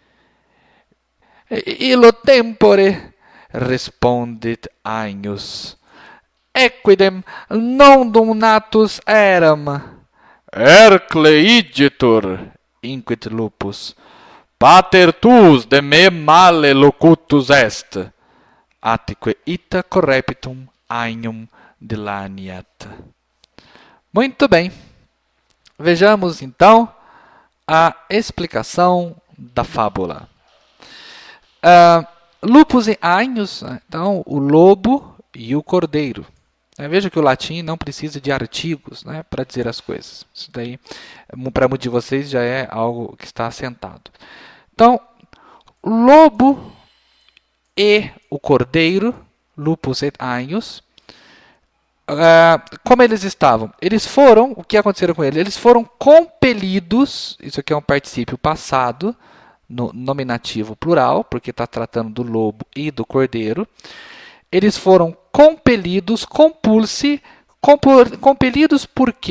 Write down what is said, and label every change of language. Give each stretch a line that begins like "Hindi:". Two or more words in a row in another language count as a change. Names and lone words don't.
Latin: Illo tempore, respondit agnus, equidem nondum natus eram. Ercle igitur, inquit lupus, pater tuus de me male locutus est, atque ita correpitum agnum dilaniat.
Portuguese: Muito bem. Vejamos, então, a explicação da fábula. Lupus e agnus, então, o lobo e o cordeiro. Veja que o latim não precisa de artigos, né, para dizer as coisas. Isso daí, para muitos de vocês, já é algo que está assentado. Então, o lobo e o cordeiro,
Latin: lupus et agnus,
Portuguese: como eles estavam? O que aconteceu com eles? Eles foram compelidos, isso aqui é um particípio passado, no nominativo plural, porque está tratando do lobo e do cordeiro. Eles foram compelidos, compelidos por quê?